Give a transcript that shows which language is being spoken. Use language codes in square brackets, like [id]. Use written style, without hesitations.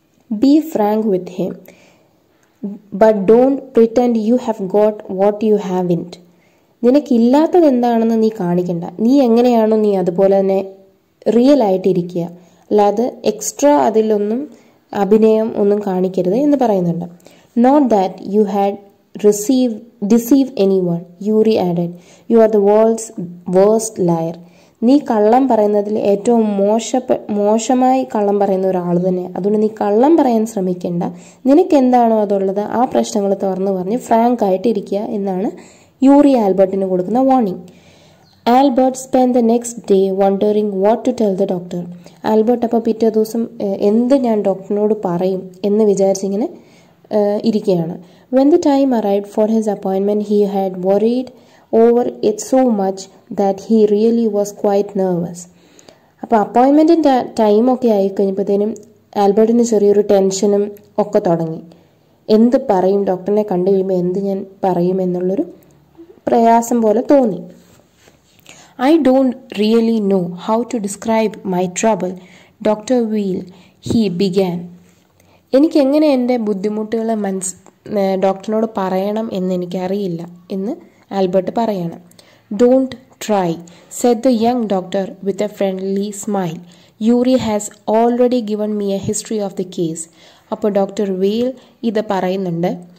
[en] Be frank with him, but don't pretend you have got what you haven't. [ml] നിനക്കില്ലാത്തത് എന്താണെന്ന് നീ കാണിക്കണ്ട. നീ എങ്ങനെയാണോ നീ അതുപോലെ തന്നെ റിയൽ ആയിട്ടിരിക്കുക, അല്ലാതെ എക്സ്ട്രാ അതിലൊന്നും അഭിനയം ഒന്നും കാണിക്കരുത് എന്ന് പറയുന്നുണ്ട്. [en] Not that you had deceive anyone, Yuri added. You are the world's worst liar. [ml] നീ കള്ളം പറയുന്നതിൽ ഏറ്റവും മോശമായി കള്ളം പറയുന്ന ഒരാൾ തന്നെ. അതുകൊണ്ട് നീ കള്ളം പറയാൻ ശ്രമിക്കേണ്ട. നിനക്ക് എന്താണോ അതുള്ളത് ആ പ്രശ്നങ്ങൾ തുറന്നു പറഞ്ഞ് ഫ്രാങ്ക് ആയിട്ട് ഇരിക്കുക എന്നാണ് യൂറി ആൽബർട്ടിന് കൊടുക്കുന്ന warning. [en] Albert spend the next day wondering what to tell the doctor. [ml] Albert അപ്പോൾ പിറ്റേ ദിവസം എന്ത് ഞാൻ ഡോക്ടറിനോട് പറയും എന്ന് വിചാരിച്ചിങ്ങനെ ഇരിക്കുകയാണ്. [en] When the time arrived for his appointment, he had worried over it so much that he really was quite nervous. [ml] അപ്പോൾ അപ്പോയിൻമെൻറ്റിൻ്റെ ടൈമൊക്കെ ആയിക്കഴിഞ്ഞപ്പോഴത്തേനും ആൽബർട്ടിന് ചെറിയൊരു ടെൻഷനും ഒക്കെ തുടങ്ങി. എന്ത് പറയും, ഡോക്ടറിനെ കണ്ടു കഴിയുമ്പോൾ എന്ത് ഞാൻ പറയും എന്നുള്ളൊരു പ്രയാസം പോലെ തോന്നി. [en] I don't really know how to describe my trouble, Dr. Weil, he began. [ml] എനിക്ക് എങ്ങനെ എൻ്റെ ബുദ്ധിമുട്ടുകളെ ഡോക്ടറിനോട് പറയണം എന്ന് എനിക്കറിയില്ല എന്ന് ആൽബർട്ട് പറയണം. [en] Don't try, said the young doctor with a friendly smile. Yuri has already given me a history of the case. [ml] അപ്പോൾ ഡോക്ടർ വെയിൽ ഇത് പറയുന്നുണ്ട്.